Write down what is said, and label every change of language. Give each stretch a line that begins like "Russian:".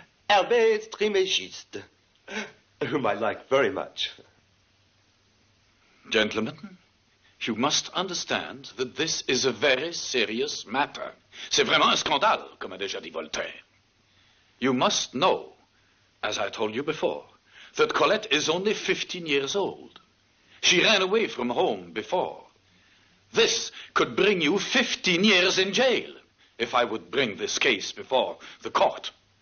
English: Hermes Trismegistus, whom I like very much. Gentlemen, you must understand that this is a very serious matter.
French: C'est vraiment un scandale, comme a déjà dit Voltaire.
English: You must know, as I told you before, that Colette is only 15 years old. She ran away from home before. This could bring you 15 years in jail if I would bring this case before the court.